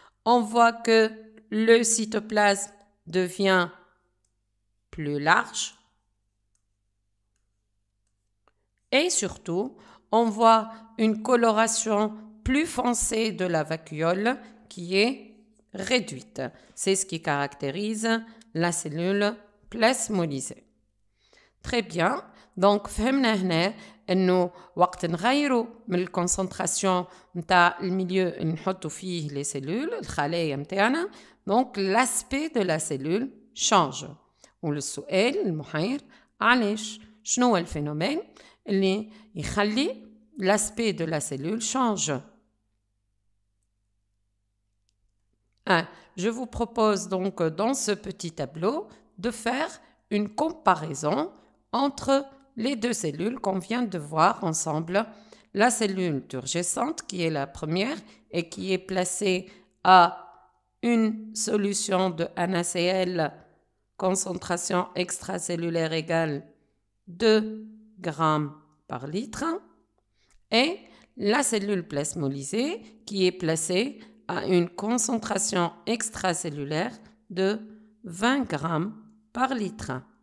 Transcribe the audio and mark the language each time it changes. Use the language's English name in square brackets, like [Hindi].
[French] On voit que le cytoplasme devient plus large et surtout, on voit une coloration plus foncée de la vacuole qui est réduite. C'est ce qui caractérise la cellule plasmolysée. Très bien. [Arabic] Donc, فهمنا هنا إنه وقت نغيروا من الكونسنتراسيون نتاع الميليو اللي نحطوا فيه [French] les cellules [Arabic] الخلايا نتاعنا. [French] Donc, l'aspect de la cellule change. [Arabic] والسؤال المحير علاش؟ شنو هو الفينومين اللي يخلي [French] l'aspect de la cellule change? Je vous propose donc dans ce petit tableau de faire une comparaison entre les deux cellules qu'on vient de voir ensemble. La cellule turgescente qui est la première et qui est placée à une solution de NaCl concentration extracellulaire égale 2 grammes par litre et la cellule plasmolysée qui est placée à une concentration extracellulaire de 20 grammes par litre.